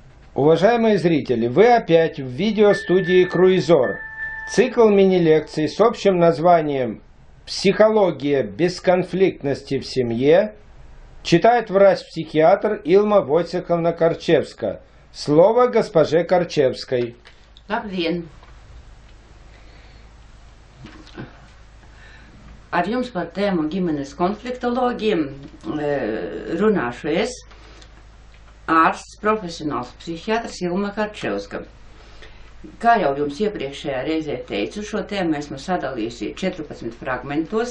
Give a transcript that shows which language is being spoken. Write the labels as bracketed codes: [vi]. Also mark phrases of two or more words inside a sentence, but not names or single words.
[ru] Уважаемые зрители, вы опять в видеостудии Круизор. Цикл мини-лекций с общим названием «Психология бесконфликтности в семье» читает врач-психиатр Илма Войцеховна Корчевска. Слово госпоже Корчевской. [lv] Labdien! Ar jums par tēmu ģimenes konfliktoloģiem runāšu es, ārsts, profesionāls psihiatrs Ilma Karčevska. Kā jau jums iepriekšējā reizē teicu, šo tēmu esmu sadalījusi 14 fragmentos.